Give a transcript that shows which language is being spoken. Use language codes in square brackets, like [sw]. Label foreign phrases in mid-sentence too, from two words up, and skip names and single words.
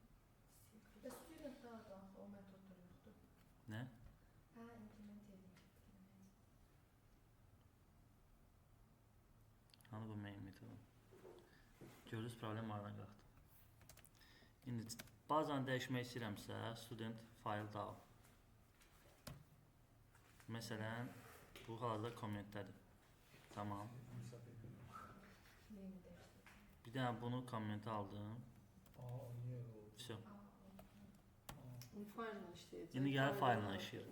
[az] Və [en] student down [az] da axı o metodda yoxdur. Nə? Hə, implement edin. Hanı bu main metodu? Görürüz, problem aradan qalxdı. İndi bazen dəyişmək istəyirəmsə, [en] student file down. [az] Məsələn, bu halda kommentdədir. Tamam. Neyini dəyişdirdim? Bir dənə bunu kommentə aldım. Niyə elə oldu? Vəsə. Fayl ilə işləyəcək. İndi gəlib fayl ilə işləyir.